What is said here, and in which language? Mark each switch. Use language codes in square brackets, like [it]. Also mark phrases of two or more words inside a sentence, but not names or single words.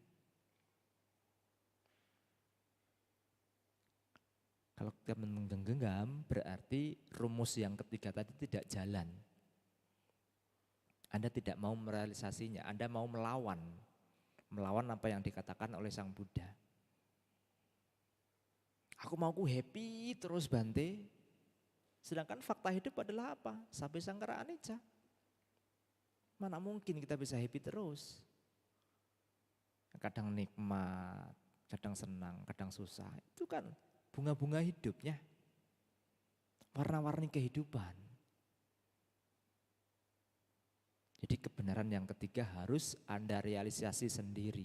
[id] Kalau kita menggenggam berarti rumus yang ketiga tadi tidak jalan. Anda tidak mau merealisasinya, Anda mau melawan apa yang dikatakan oleh Sang Buddha. Aku mauku happy terus Bante. Sedangkan fakta hidup adalah apa? [pi] Sabbe sangkara anicca. [id] Mana mungkin kita bisa happy terus? Kadang nikmat, kadang senang, kadang susah. Itu kan bunga-bunga hidupnya. Warna-warni kehidupan. Jadi kebenaran yang ketiga harus Anda realisasi sendiri.